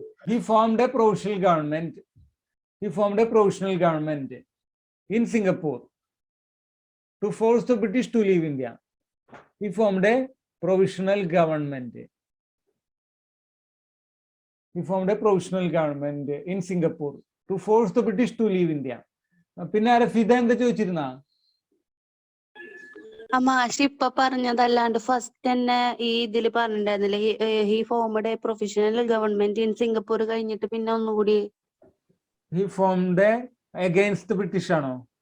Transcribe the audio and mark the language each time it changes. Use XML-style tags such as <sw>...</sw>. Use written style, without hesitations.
<en>He formed a provisional government. He formed a provisional government in Singapore to force the British to leave India. He formed a provisional government. He formed a provisional government in Singapore to force the British to leave India.</en> <ml>പിന്നെ ആരാ ഫിദ എന്താ ചോദിച്ചിരുന്ന? മാഷി ഇപ്പൊ പറഞ്ഞതല്ലാണ്ട് first തന്നെ ഈ ഇതില് പറഞ്ഞിട്ടുണ്ടായിരുന്നില്ലേ,</ml> <en>he formed a professional government in Singapore</en> <ml>കഴിഞ്ഞിട്ട് പിന്നെ ഒന്നുകൂടി</ml> <en>He formed against the British</en> <ml>ആണോ?</ml>